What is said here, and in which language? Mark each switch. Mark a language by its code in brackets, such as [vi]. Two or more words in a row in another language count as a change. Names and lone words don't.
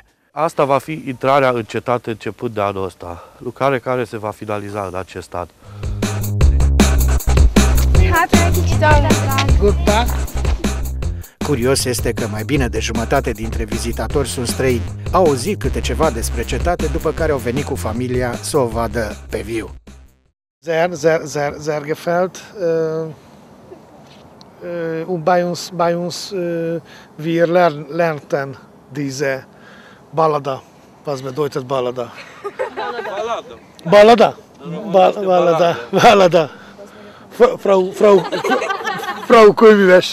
[ro] Asta va fi intrarea în cetate începând de anul ăsta, lucrare care se va finaliza în acest an. Curios este că mai bine de jumătate dintre vizitatori sunt străini. Au auzit câte ceva despre cetate, după care au venit cu familia să o vadă pe viu. [de] Sehr gefällt. Und bei uns wir lernten diese Ballada. Was bedeutet Ballada? Ballada. Ballada. Frau Kulmives.